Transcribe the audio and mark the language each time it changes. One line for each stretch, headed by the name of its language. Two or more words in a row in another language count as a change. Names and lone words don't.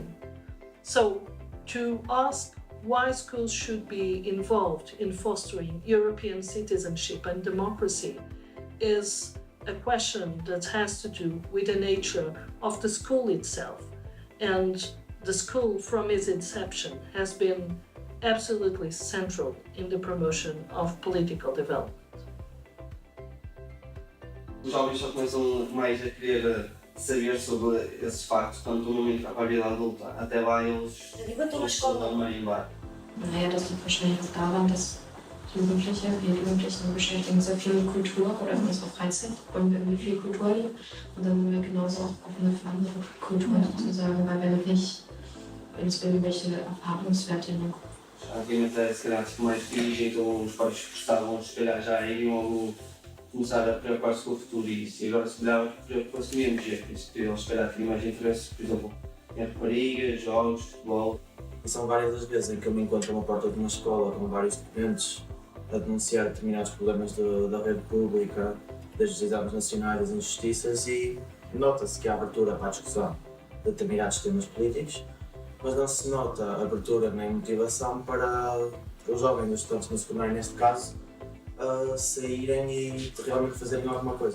English: So to ask why schools should be involved in fostering European citizenship and democracy is a question that has to do with the nature of the school itself. And the school, from its inception, has been absolutely central in the promotion of political development.
Portuguese: Os jovens só começam mais a querer saber sobre esses factos, tanto no momento da vida adulta. Até lá eles estão meio embora.
German: Naja, das liegt wahrscheinlich auch daran, dass wir Jugendlichen beschäftigen sehr viel mit Kultur oder unsere Freizeit und irgendwie viel Kultur hier. Und dann sind wir genauso auch offen für andere Kulturen sozusagen, weil wir nicht uns irgendwelche Erfahrungswerte in den Kopf.
Portuguese: Obviamente, se calhar, mais dirigem, então os pais gostavam, se calhar já iriam logo começar a preocupar-se com o futuro e isso. E agora, se calhar, preocupa-se menos. É por isso que eles, se calhar, têm mais interesse, por exemplo, em raparigas, jogos, futebol. E são várias as vezes em que eu me encontro numa porta de uma escola com vários documentos a denunciar determinados problemas da rede pública, desde os exames nacionais, das injustiças, e nota-se que há abertura para a discussão de determinados temas políticos, mas não se nota abertura nem motivação para os jovens, os estudantes no secundário neste caso, saírem e realmente fazerem alguma coisa.